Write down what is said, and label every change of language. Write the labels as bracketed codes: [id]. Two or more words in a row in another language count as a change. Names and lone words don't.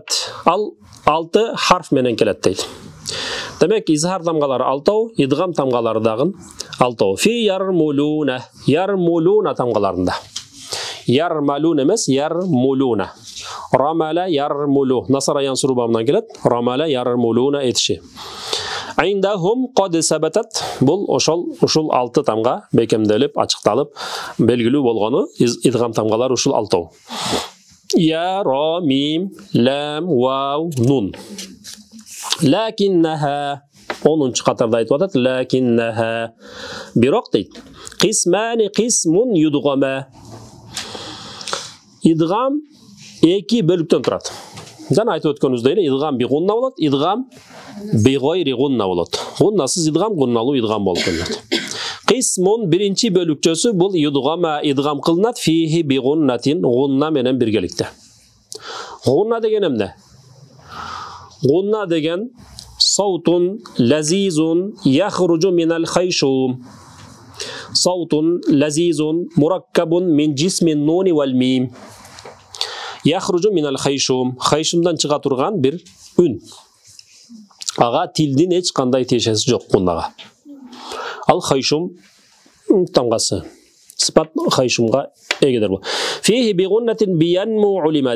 [ky] Ал 6 харф менен келет дейт. Демек изхар тамгалары 6, идгам тамгалары дагы 6. [ar] في يرملون [ky] тамгаларында. Ярмалун эмес, ярмулуна. [ar] رمل يرملو. [ky] Насара янсуру бабынан келет. Рамала ярмулуна этиши. [ar] عندهم قد ثبتت. [ky] Бұл ушул 6 тамга бекемделип, ачыкталып, белгилүү болгону идгам тамгалар ушул 6. Я, ра, мим, лам, вау, нун. Лакиннаха 10-нчы катарда айтып атат. Лакиннаха бирок дейт. [ar] قسمان قسم يدغم. [ky] Идгам 2 бөлүктөн турат. Жана айтып өткөнүбүздөй эле [ar] إدغام بغنة [ky] болот, [ar] إدغام بغير غنة [ky] болот. Гуннасыз идгам, гунналуу идгам болуп келет. Qismun биринчи бөлүкчөсү бул юдгама идгам кылынат [ar] فيه بغنة, [ky] гунна менен биргеликте. Гунна деген эмне? Гунна деген [ar] صوت لذيذ يخرج من الخيشوم. صوت لذيذ مركب من جسم النون والميم. يخرج من الخيشوم. [ky] Хайшумдан чыга турган бир үн. Ага тилдин эч кандай тиешеси жок гуннага. Ал хайшум тамгасы. Сыпат хайшумга эгедер бул. [ar] فيه بغنة بينمو علما.